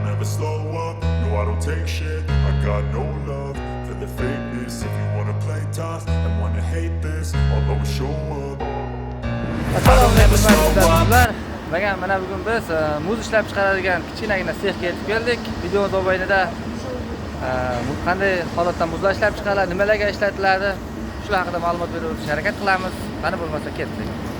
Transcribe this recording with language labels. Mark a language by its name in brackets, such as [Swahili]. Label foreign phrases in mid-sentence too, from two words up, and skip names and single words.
[English] slow up, no I don't take shit. I got no love for the fakeness. If you wanna play tough and wanna hate this, I'll always show up. [Uzbek] Assalomu alaykum do'stlar. Mana bugun biz muz ishlab chiqaradigan kichkinagina sexga yetib keldik. Videomiz mobaynida qanday holatda muzlar ishlab chiqariladi, nimalarga ishlatiladi, shular haqida ma'lumot berib o'tishga harakat qilamiz. Qani bo'lmasa ketdik.